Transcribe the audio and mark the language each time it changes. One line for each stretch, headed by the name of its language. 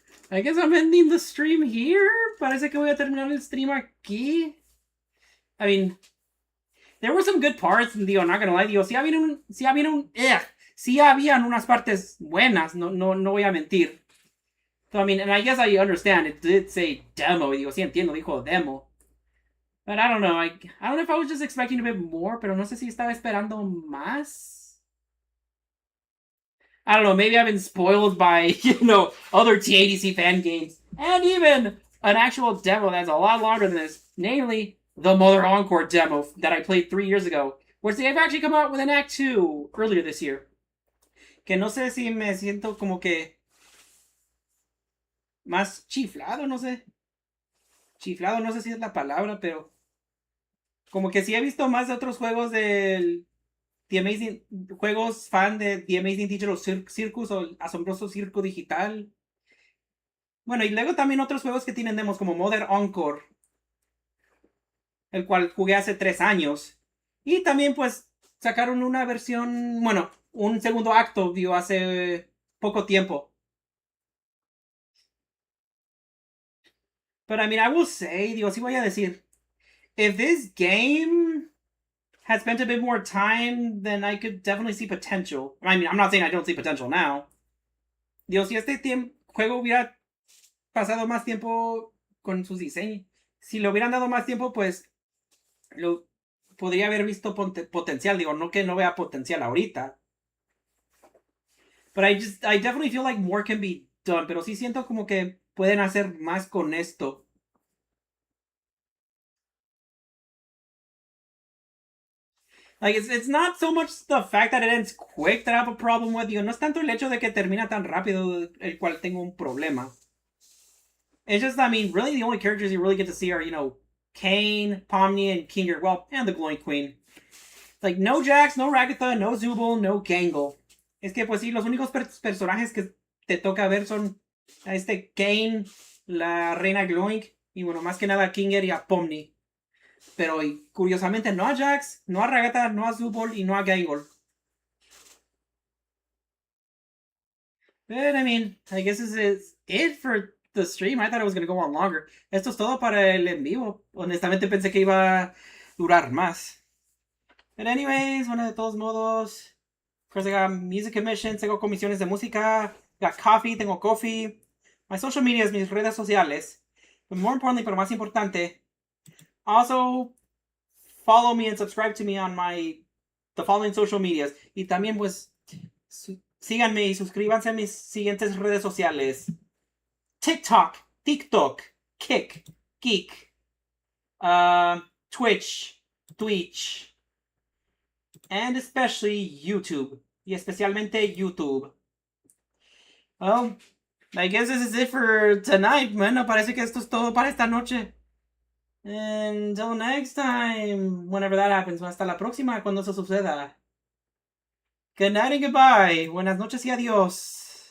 English: I guess I'm ending the stream here.
Spanish: Parece que voy a terminar el stream aquí.
English: I mean, there were some good parts, digo, not gonna lie,
Spanish: digo, sí habían unas partes buenas, no voy a mentir.
English: So, I mean, and I guess I understand, it did say demo,
Spanish: digo, sí entiendo, dijo demo.
English: But I don't know, I don't know if I was just expecting a bit more,
Spanish: pero no sé si estaba esperando más.
English: I don't know, maybe I've been spoiled by, other TADC fan games. And even an actual demo that's a lot longer than this. Namely, the Mother Encore demo that I played 3 years ago. Which they've actually come out with an Act 2 earlier this year.
Spanish: Que no sé si me siento como que más chiflado, no sé. Chiflado, no sé si es la palabra, pero como que sí he visto más de otros juegos del juegos fan de The Amazing Digital Circus o el asombroso circo digital. Bueno, y luego también otros juegos que tienen demos como Mother Encore, el cual jugué hace 3 años. Y también pues sacaron una versión, bueno, un segundo acto, digo, hace poco tiempo.
English: But I mean, I will say,
Spanish: digo, sí voy a decir,
English: if this game had spent a bit more time, then I could definitely see potential. I mean, I'm not saying I don't see potential now.
Spanish: Digo, si este juego hubiera pasado más tiempo con sus diseños, si le hubieran dado más tiempo, pues lo podría haber visto potencial. Digo, no que no vea potencial ahorita.
English: But I definitely feel like more can be done.
Spanish: Pero sí siento como que pueden hacer más con esto.
English: Like, it's not so much the fact that it ends quick that I have a problem with.
Spanish: Digo, no es tanto el hecho de que termina tan rápido el cual tengo un problema.
English: It's just, I mean, really the only characters you really get to see are, you know, Kane, Pomni, and Kinger. Well, and the Glowing Queen. Like, no Jax, no Ragatha, no Zubul, no Gangle.
Spanish: Es que, pues sí, los únicos personajes que te toca ver son a este Kane, la reina Glowing, y bueno, más que nada a Kinger y a Pomni. Pero curiosamente no a Jax, no a Ragatha, no a Zubul y no a Gangle.
English: But I mean, I guess this is it for the stream. I thought it was going to go on longer.
Spanish: Esto es todo para el en vivo. Honestamente pensé que iba a durar más.
English: But anyways,
Spanish: bueno, de todos modos,
English: of course I got music commissions,
Spanish: tengo comisiones de música,
English: got coffee, tengo coffee, my social medias,
Spanish: mis redes sociales.
English: But more importantly,
Spanish: pero más importante,
English: also follow me and subscribe to me on the following social medias.
Spanish: Y también pues síganme y suscríbanse a mis siguientes redes sociales.
English: TikTok, Kick, Geek, Twitch, and especially YouTube.
Spanish: Y especialmente YouTube.
English: Well, I guess this is it for tonight.
Spanish: Bueno, parece que esto es todo para esta noche.
English: Until next time, whenever that happens.
Spanish: Hasta la próxima cuando eso suceda.
English: Good night and goodbye.
Spanish: Buenas noches y adiós.